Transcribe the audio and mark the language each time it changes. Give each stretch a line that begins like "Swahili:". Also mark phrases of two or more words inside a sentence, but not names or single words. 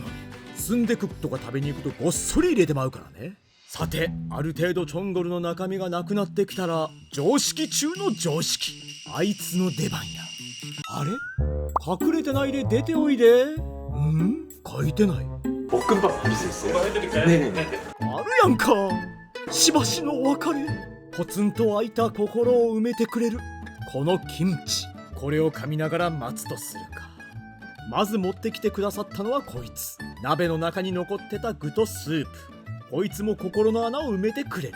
Japanese: スンデクッとか食べに行くとごっそり入れてまうからね。さてある程度チョンゴルの中身がなくなってきたら、常識中の常識、あいつの出番や。あれ隠れてないで出ておいで。書いてない。
Korean: 볶음밥 할 수 있어요? 네네네.
Japanese: あるやんか。しばしのお別れ。ポツンと空いた心を埋めてくれるこのキムチ。これを噛みながら待つとするか。まず持ってきてくださったのはこいつ。鍋の中に残ってた具とスープ。こいつも心の穴を埋めてくれる。